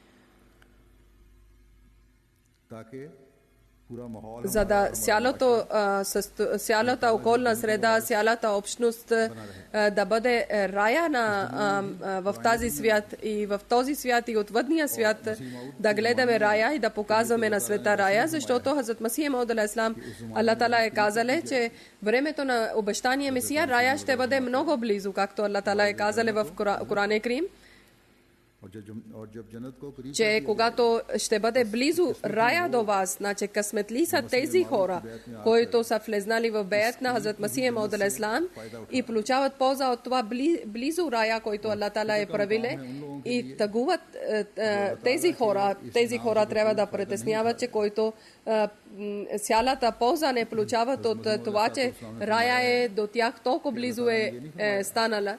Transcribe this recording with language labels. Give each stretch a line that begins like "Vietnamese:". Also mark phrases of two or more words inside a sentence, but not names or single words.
Bulgarian: За да цялата околна среда, цялата общност да бъде рая в тази свят и в този свят и отвъдния свят да гледаме рая и да показваме на света рая, защото Хазрат Масих Мауд
Arabic: عليه السلام
Bulgarian: Аллах Таала е казал, че времето на обещания Месия рая ще бъде много близо, както Аллах Таала е казал в Коран Крим, че когато ще бъде близо рая до вас, значи късметли са тези хора, които са влезнали в беят на Хазрат Масих Мауд
Arabic: عليه السلام
Bulgarian: и получават полза от това близо рая, който Аллах Таала е правиле и тъгуват тези хора. Тези хора трябва да притесняват, че който цялата полза не получават от това, че рая е до тях толкова близо е станала.